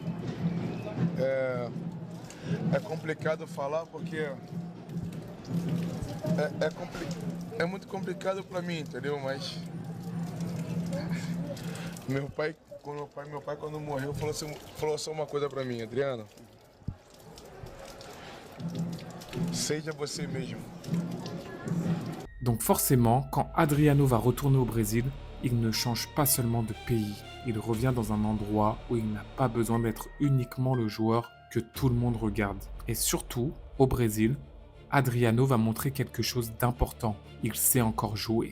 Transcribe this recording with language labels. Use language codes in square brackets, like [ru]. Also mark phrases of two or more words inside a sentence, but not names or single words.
[pt] É complicado falar porque é muito complicado para mim, entendeu? Mas meu pai quando morreu falou só uma coisa para mim, Adriano. Seja você mesmo. [fr] Donc forcément, quand Adriano va retourner au Brésil, il ne change pas seulement de pays, il revient dans un endroit où il n'a pas besoin d'être uniquement le joueur que tout le monde regarde. Et surtout, au Brésil, Adriano va montrer quelque chose d'important, il sait encore jouer.